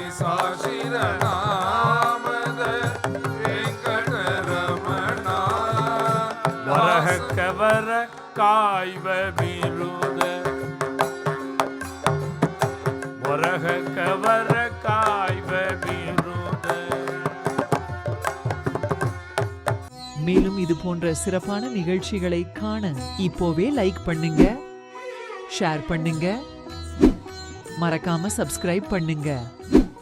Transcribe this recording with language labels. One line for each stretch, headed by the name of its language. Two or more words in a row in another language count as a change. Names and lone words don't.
Kannada: ಸಾಶಿರನಾಮದ ವೆಂಕಟರಮಣ ವರಹ ಕವರ ಕಾಯ್ವ ಬಿರುದ ವರಹ ಕವರ ಕಾಯ್ವ ಬಿರುದ.
Tamil: மேலும் இது போன்ற சிறப்பான நிகழ்ச்சிகளை காண இப்போவே லைக் பண்ணுங்க, ஷேர் பண்ணுங்க, மறக்காம சப்ஸ்கிரைப் பண்ணுங்க.